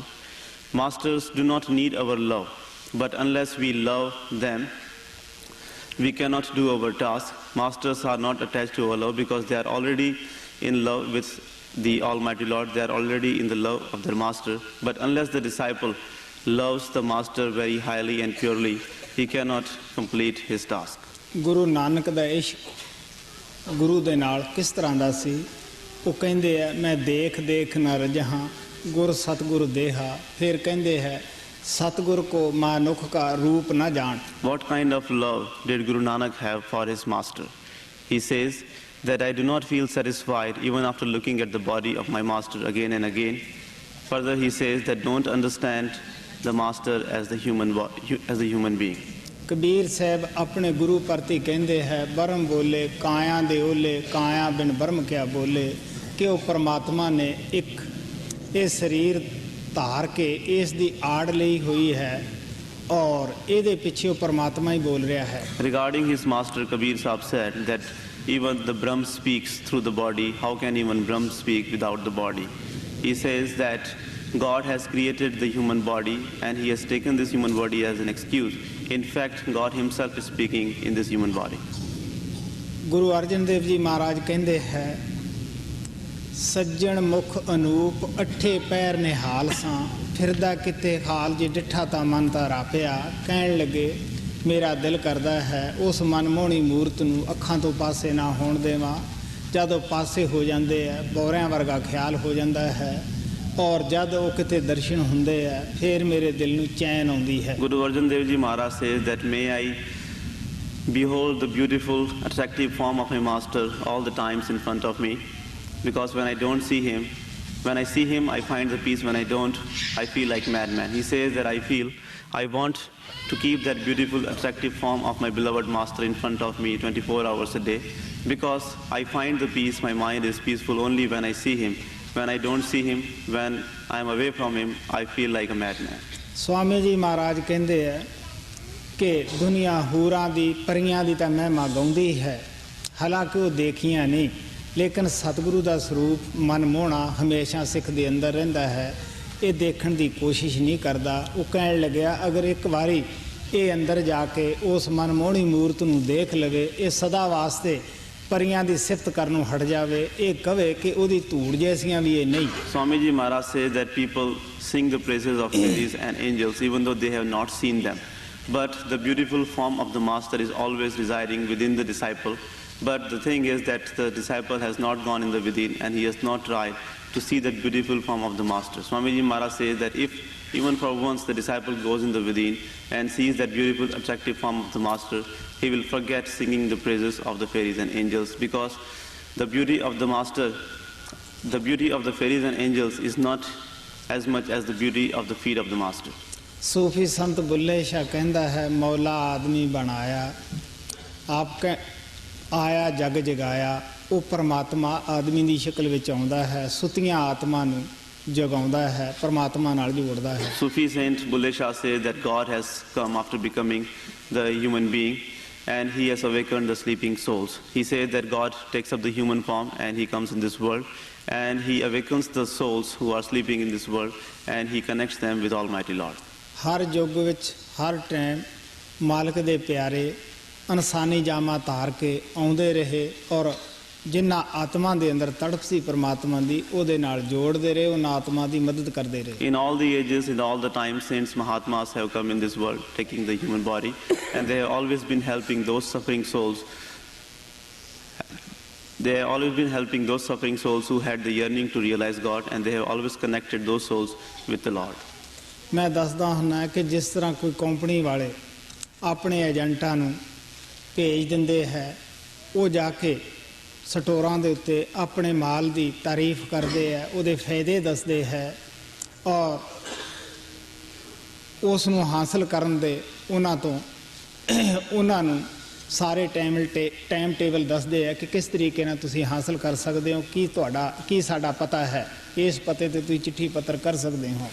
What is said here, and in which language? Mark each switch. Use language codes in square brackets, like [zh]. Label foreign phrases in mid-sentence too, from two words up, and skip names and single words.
[en] Masters do not need our love, but unless we love them, we cannot do our task. Masters are not attached to our love because they are already in love with the Almighty Lord. They are already in the love of their Master. But unless the disciple loves the Master very highly and purely, he cannot complete his task. [pa] ਗੁਰੂ ਨਾਨਕ ਦਾ ਇਸ਼ਕ ਗੁਰੂ ਦੇ ਨਾਲ ਕਿਸ ਤਰ੍ਹਾਂ ਦਾ ਸੀ? ਉਹ ਕਹਿੰਦੇ ਆ, ਮੈਂ ਦੇਖ ਦੇਖ ਨਾ ਰਜਹਾਂ, ਗੁਰ ਸਤਿਗੁਰ ਦੇਹਾ। ਫਿਰ ਕਹਿੰਦੇ ਹੈ, ਸਤਿਗੁਰ ਕੋ ਮਾਨੁਖ ਕਾ ਰੂਪ ਨਾ ਜਾਣ। [en] What kind of love did Guru Nanak have for his Master? He says that I do not feel satisfied even after looking at the body of my Master again and again. Further he says that don't understand the Master as the human being. [pa] ਕਬੀਰ ਸਾਹਿਬ ਆਪਣੇ ਗੁਰੂ ਪ੍ਰਤੀ ਕਹਿੰਦੇ ਹੈ, ਬਰਮ ਬੋਲੇ ਕਾਇਆ ਦੇ ਓਲੇ, ਕਾਇਆ ਬਿਨ ਬਰਮ ਕਿਆ ਬੋਲੇ, ਕਿ ਉਹ ਪਰਮਾਤਮਾ ਨੇ ਇੱਕ ਇਹ ਸਰੀਰ ਧਾਰ ਕੇ ਇਸ ਦੀ ਆੜ ਲਈ ਹੋਈ ਹੈ, ਔਰ ਇਹਦੇ ਪਿੱਛੇ ਉਹ ਪਰਮਾਤਮਾ ਹੀ ਬੋਲ ਰਿਹਾ ਹੈ। [en] Regarding his Master, Kabir Sahib said that even the Brahm speaks through the body. How can even Brahm speak without the body? He says that God has created the human body and he has taken this human body as an excuse. In fact, God himself is speaking in this human body. [pa] ਗੁਰੂ ਅਰਜਨ ਦੇਵ ਜੀ ਮਹਾਰਾਜ ਕਹਿੰਦੇ ਹੈ, ਸੱਜਣ ਮੁਖ ਅਨੂਪ ਅੱਠੇ ਪੈਰ ਨਿਹਾਲ ਸਾਂ ਫਿਰਦਾ ਕਿਤੇ ਹਾਲ ਜੇ ਡਿੱਠਾ ਤਾਂ ਮਨ ਤਾਂ ਰਾਪਿਆ। ਕਹਿਣ ਲੱਗੇ ਮੇਰਾ ਦਿਲ ਕਰਦਾ ਹੈ ਉਸ ਮਨਮੋਹਣੀ ਮੂਰਤ ਨੂੰ ਅੱਖਾਂ ਤੋਂ ਪਾਸੇ ਨਾ ਹੋਣ ਦੇਵਾਂ। ਜਦੋਂ ਪਾਸੇ ਹੋ ਜਾਂਦੇ ਆ ਬੋਰਿਆਂ ਵਰਗਾ ਖਿਆਲ ਹੋ ਜਾਂਦਾ ਹੈ ਔਰ ਜਦ ਉਹ ਕਿਤੇ ਦਰਸ਼ਨ ਹੁੰਦੇ ਆ ਫਿਰ ਮੇਰੇ ਦਿਲ ਨੂੰ ਚੈਨ ਆਉਂਦੀ ਹੈ। [en] Guru Arjan Dev Ji Maharaj says that may I behold the beautiful, attractive form of my master all the times in front of me, because when I don't see him, when I see him, I find the peace. When I don't, I feel like madman. He says that I want to keep that beautiful, attractive form of my beloved master in front of me 24 hours a day, because I find the peace. My mind is peaceful only when I see him. When I don't see him, when I am away from him, I feel like a madman. [pa] स्वामी जी महाराज ਕਹਿੰਦੇ ਆ ਕਿ ਦੁਨੀਆ ਹੂਰਾਂ ਦੀ ਪਰੀਆਂ ਦੀ ਤਾਂ ਮਹਿਮਾ ਗਾਉਂਦੀ ਹੈ, ਹਾਲਾਂਕਿ ਉਹ ਦੇਖੀਆਂ ਨਹੀਂ, ਲੇਕਿਨ ਸਤਿਗੁਰੂ ਦਾ ਸਰੂਪ ਮਨਮੋਹਣਾ ਹਮੇਸ਼ਾ ਸਿੱਖ ਦੇ ਅੰਦਰ ਰਹਿੰਦਾ ਹੈ। ਇਹ ਦੇਖਣ ਦੀ ਕੋਸ਼ਿਸ਼ ਨਹੀਂ ਕਰਦਾ। ਉਹ ਕਹਿਣ ਲੱਗਿਆ ਅਗਰ ਇੱਕ ਵਾਰੀ ਇਹ ਅੰਦਰ ਜਾ ਕੇ ਉਸ ਮਨਮੋਹਣੀ ਮੂਰਤ ਨੂੰ ਦੇਖ ਲਵੇ, ਇਹ ਸਦਾ ਵਾਸਤੇ ਪਰੀਆਂ ਦੀ ਸਿਫਤ ਕਰਨ ਨੂੰ ਹਟ ਜਾਵੇ, ਇਹ ਕਵੇ ਕਿ ਉਹਦੀ ਧੂੜ ਜੈਸੀਆਂ ਵੀ ਇਹ ਨਹੀਂ। [en] Swami Ji Maharaj says that people sing the praises of fairies and angels even though they have not seen them. But the beautiful form of the master is always residing within the disciple. But the thing is that the disciple has not gone in the within and he has not tried to see that beautiful form of the master. Swami Ji Maharaj says that if even for once the disciple goes in the within and sees that beautiful, attractive form of the master, he will forget singing the praises of the fairies and angels, because the beauty of the master, the beauty of the fairies and angels is not as much as the beauty of the feet of the master. [hi] सूफी संत बुल्ले शाह कहता है मौला आदमी बनाया आपके आया जग जगाया। [pa] ਉਹ ਪਰਮਾਤਮਾ ਆਦਮੀ ਦੀ ਸ਼ਕਲ ਵਿੱਚ ਆਉਂਦਾ ਹੈ, ਸੁੱਤੀਆਂ ਆਤਮਾ ਨੂੰ ਜਗਾਉਂਦਾ ਹੈ, ਪਰਮਾਤਮਾ ਨਾਲ ਜੋੜਦਾ ਹੈ। [en] Sufi saint Bulle Shah says that God has come after becoming the human being and he has awakened the sleeping souls. He says that God takes up the human form and he comes in this world and he awakens the souls who are sleeping in this world and he connects them with Almighty Lord. [pa] ਹਰ ਯੁੱਗ ਵਿੱਚ ਹਰ ਟਾਈਮ ਮਾਲਕ ਦੇ ਪਿਆਰੇ ਇਨਸਾਨੀ ਜਾਮਾ ਧਾਰ ਕੇ ਆਉਂਦੇ ਰਹੇ ਔਰ ਜਿਨ੍ਹਾਂ ਆਤਮਾ ਦੇ ਅੰਦਰ ਤੜਪ ਸੀ ਪਰਮਾਤਮਾ ਦੀ ਉਹਦੇ ਨਾਲ ਜੋੜਦੇ ਰਹੇ, ਉਹਨਾਂ ਆਤਮਾ ਦੀ ਮਦਦ ਕਰਦੇ ਰਹੇ। [en] In all the ages, in all the times, saints Mahatmas have come in this world taking the human body and they have always been helping those suffering souls. They have always been helping those suffering souls who had the yearning to realize God, and they have always connected those souls with the Lord. [pa] ਮੈਂ ਦੱਸਦਾ ਹੁੰਦਾ ਕਿ ਜਿਸ ਤਰ੍ਹਾਂ ਕੋਈ ਕੰਪਨੀ ਵਾਲੇ ਆਪਣੇ ਏਜੰਟਾਂ ਨੂੰ ਭੇਜ ਦਿੰਦੇ ਹੈ, ਉਹ ਜਾ ਕੇ ਸਟੋਰਾਂ ਦੇ ਉੱਤੇ ਆਪਣੇ ਮਾਲ ਦੀ ਤਾਰੀਫ ਕਰਦੇ ਆ, ਉਹਦੇ ਫਾਇਦੇ ਦੱਸਦੇ ਹੈ ਔਰ ਉਸ ਨੂੰ ਹਾਸਲ ਕਰਨ ਦੇ ਉਹਨਾਂ ਨੂੰ ਸਾਰੇ [en] time table [pa] ਦੱਸਦੇ ਆ ਕਿ ਕਿਸ ਤਰੀਕੇ ਨਾਲ ਤੁਸੀਂ ਹਾਸਲ ਕਰ ਸਕਦੇ ਹੋ, ਕੀ ਸਾਡਾ ਪਤਾ ਹੈ, ਇਸ ਪਤੇ ਤੇ ਤੁਸੀਂ ਚਿੱਠੀ ਪੱਤਰ ਕਰ ਸਕਦੇ ਹੋ।